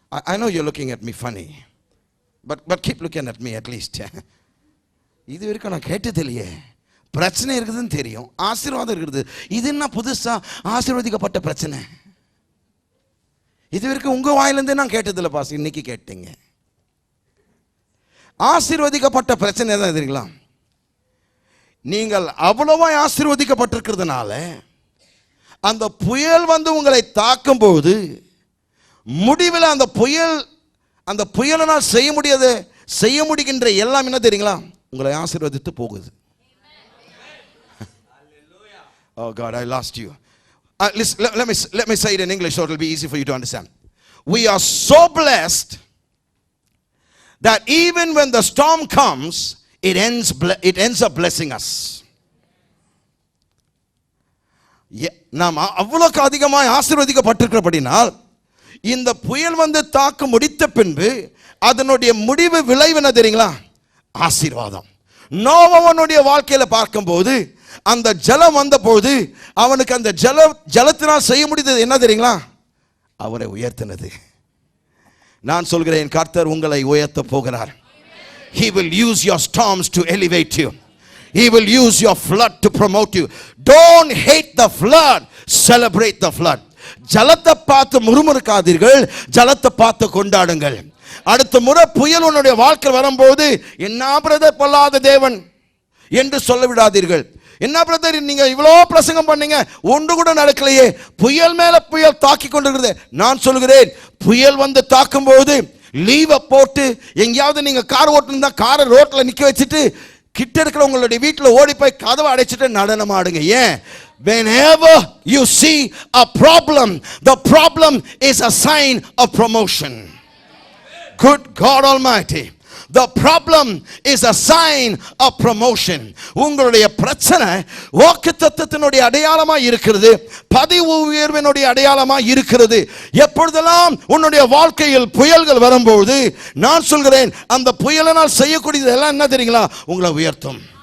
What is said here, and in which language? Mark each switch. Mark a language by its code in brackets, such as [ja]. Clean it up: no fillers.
[en] I know you're looking at me funny, but keep looking at me at least. [ta] இது வரைக்கும் நான் கேட்டதில்லையே. பிரச்சனை இருக்குதுன்னு தெரியும், ஆசீர்வாதம் இருக்குது. இது என்ன புதுசா ஆசீர்வதிக்கப்பட்ட பிரச்சனை? இது வரைக்கும் உங்க வாயிலிருந்து நான் கேட்டதில்லை பாஸ், இன்னைக்கு கேட்டீங்க. ஆசீர்வதிக்கப்பட்ட பிரச்சனை தான் தெரியுங்களா? நீங்கள் அவ்வளவா ஆசீர்வதிக்கப்பட்டிருக்கிறதுனால அந்த புயல் உங்களை தாக்கும் போது முடிவில் அந்த புயலினால் செய்ய முடிகின்ற எல்லாம் என்ன தெரியுங்களா? உங்களை ஆசீர்வதித்து போகுது. [en] Oh God, I lost you. Let me say it in English so it will be easy for you to understand. We are so blessed that even when the storm comes, it ends up blessing us. [ta] நாம் அவ்வளவுக்கு அதிகமாக ஆசீர்வதிக்கப்பட்டிருக்கிறபடினால் இந்த புயல் தாக்கு முடித்த பின்பு அதனுடைய முடிவு விளைவு என்ன தெரியுங்களா? ஆசீர்வாதம். நோவாவுடைய வாழ்க்கையில பார்க்கும்போது அந்த ஜலம் வந்தபோது அவனுக்கு அந்த ஜலத்தினால் செய்ய முடிந்தது என்ன தெரியுங்களா? அவரை உயர்த்தினது. நான் சொல்கிறேன், கர்த்தர் உங்களை உயர்த்த போகிறார். [en] He will use your storms to elevate you. He will use your flood to promote you. Don't hate the flood, celebrate the flood. [ta] ஜலத்தை பார்த்து முறுமுறுக்காதீர்கள், ஜலத்தை பார்த்து கொண்டாடுங்கள். அடுத்த முறை புயல் உன்னுடைய வாழ்க்கை வரும்போது, என்ன பிரதர் பொல்லாத தேவன், என்று சொல்ல விடாதீர்கள். என்ன பிரதர் நீங்க இவ்வளோ பிரசங்கம் பண்ணீங்க, ஒன்று கூட நடக்கலையே, புயல் மேல புயல் தாக்கி கொண்டிருக்கிறது. நான் சொல்கிறேன், புயல் வந்து தாக்கும் போது லீவை போட்டு எங்கேயாவது நீங்க கார் ஓட்டுனா காரை ரோட்ல நிக்க வச்சுட்டு கிட்ட இருக்கிற உங்களுடைய வீட்டில் ஓடி போய் கதவை அடைச்சிட்டு நடனம் ஆடுங்க. ஏன்? [en] Whenever you see a problem, the problem is a sign of promotion. Good God Almighty, the problem is a sign of promotion. [ta] உங்களுடைய பிரச்சனை வாக்குத்தத்தத்தினுடைய அடையாளமா இருக்கிறது, பதவி உயர்வினுடைய அடையாளமா இருக்கிறது. எப்பொழுதெல்லாம் உன்னுடைய வாழ்க்கையில் புயல்கள் வரும்போது நான் சொல்கிறேன், அந்த புயலினால் செய்யக்கூடியது எல்லாம் என்ன தெரியுங்களா? உங்களை உயர்த்தும்.